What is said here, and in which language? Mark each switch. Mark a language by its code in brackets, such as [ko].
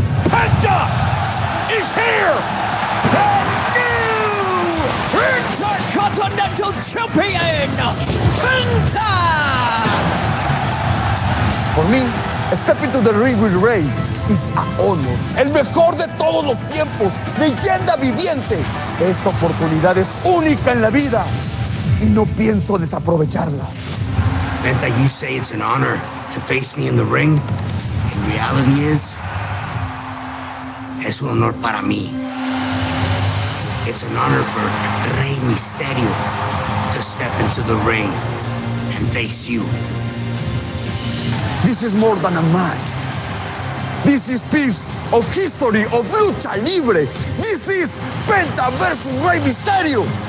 [en] Penta is here! The new Intercontinental Champion, Penta! For me, step into the ring with Rey is an honor. [es] El mejor de todos los tiempos, leyenda viviente. Esta oportunidad es única en la vida y no pienso desaprovecharla. [en] Penta, you say it's an honor to face me in the ring. In reality [es] es un honor para mí. [en] It's an honor for Rey Mysterio to step into the ring and face you. This is more than a match. This is piece of history of lucha libre. This is Penta versus Rey Mysterio